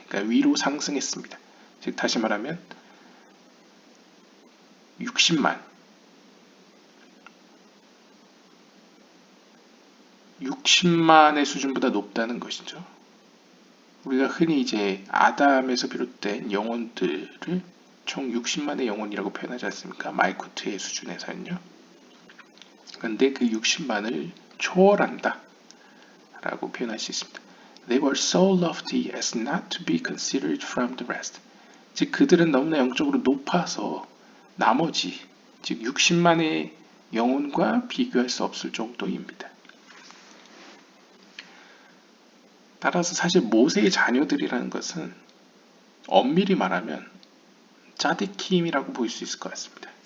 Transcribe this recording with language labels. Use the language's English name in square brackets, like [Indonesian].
[Korean] 그러니까 위로 상승했습니다. 즉 다시 말하면 60만의 수준보다 높다는 것이죠. 우리가 흔히 이제 아담에서 비롯된 영혼들을 총 60만의 영혼이라고 표현하지 않습니까? 말쿠트의 수준에서는요. 그런데 그 60만을 초월한다 라고 표현할 수 있습니다. [English] They were so lofty as not to be considered from the rest. [Korean] 즉 그들은 너무나 영적으로 높아서 나머지 즉 60만의 영혼과 비교할 수 없을 정도입니다. 따라서 사실 모세의 자녀들이라는 것은 엄밀히 말하면 짜디킴이라고 볼 수 있을 것 같습니다.